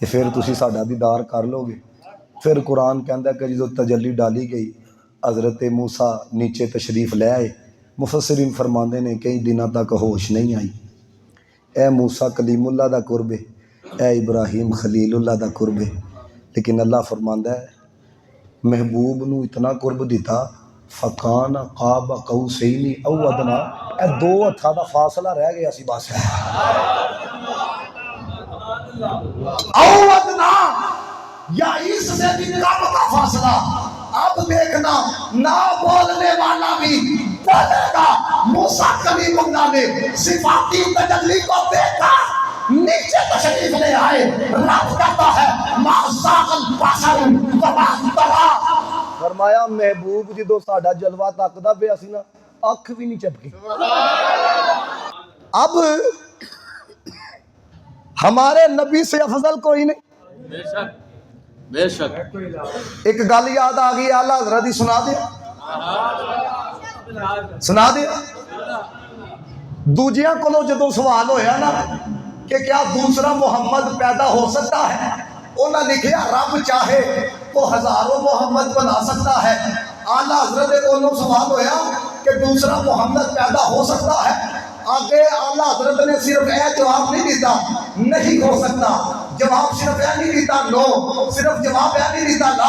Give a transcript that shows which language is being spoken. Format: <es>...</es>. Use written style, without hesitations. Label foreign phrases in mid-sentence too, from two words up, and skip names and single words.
<pa>پھر تسی ساڈا دیدار کر لو گے، پھر قرآن کہندا ہے کہ جدو تجلی ڈالی گئی حضرت موسیٰ نیچے تشریف لے آئے، مفسرین فرماندے نے کئی دنوں تک ہوش نہیں آئی، اے موسیٰ کلیم اللہ دا قرب ہے، اے ابراہیم خلیل اللہ دا قرب ہے، لیکن اللہ فرماندا ہے محبوب نو اتنا قرب دیتا</pa> <ar>فکان قاب قوسین او ادنا،</ar> <pa>اے 2 ہتھاں دا فاصلہ رہ گیا سی بس،</pa> <ar>او ادنا</ar> <ur>یا اس سے بھی کم کا فاصلہ، اب دیکھنا نہ بولنے والا بھی بولے گا، موسیٰ کلیم اللہ نے صفاتی تجلی کو دیکھا نیچے تشریف لے آئے. رب کہتا ہے</ur> <ar>ما زاغ البصر وما طغى.</ar> <pa>فرمایا محبوب جدو ساڈا جلوہ تکدا پیا سی نا اکھ بھی نہیں چپکی.</pa> <ur>اب ہمارے نبی سے افضل کوئی نہیں. بے شک بے شک.</ur> <pa>ایک گل یاد آ گئی اعلیٰ حضرت دی سنا دیا سنا دیا. دوجیاں کولو جدو سوال ہویا نا</pa> <ur>کہ کیا دوسرا محمد پیدا ہو سکتا ہے, انہوں نے لکھیا رب چاہے تو ہزاروں محمد بنا سکتا ہے. اعلیٰ حضرت</ur> <pa>کولو سوال ہویا</pa> <ur>کہ دوسرا محمد پیدا ہو سکتا ہے.</ur> <pa>آگے اعلیٰ حضرت نے صرف اے جواب نہیں دیتا نہیں ہو سکتا, جواب صرف اے نہیں دیتا نو, صرف جواب اے نہیں دیتا لا.</pa>